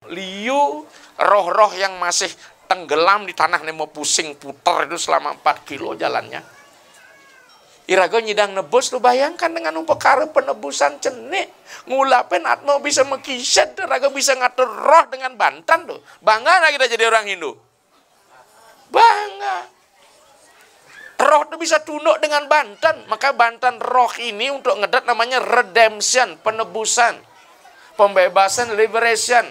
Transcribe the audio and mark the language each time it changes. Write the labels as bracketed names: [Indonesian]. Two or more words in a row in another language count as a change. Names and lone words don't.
[Indonesian] liu, roh-roh yang masih tenggelam di tanah nih mau pusing putar itu selama 4 kilo jalannya. [Balinese] Iraga nyidang nebus, [Indonesian] lu bayangkan dengan perkara penebusan cenik. [Balinese] Ngulapen atmo bisa mekisat, raga bisa ngatur roh dengan bantan tuh. [Indonesian] Bangga lah kita jadi orang Hindu. Bangga. Roh tuh bisa tunduk dengan bantan. Maka bantan roh ini untuk ngedat namanya redemption, penebusan. Pembebasan, liberation.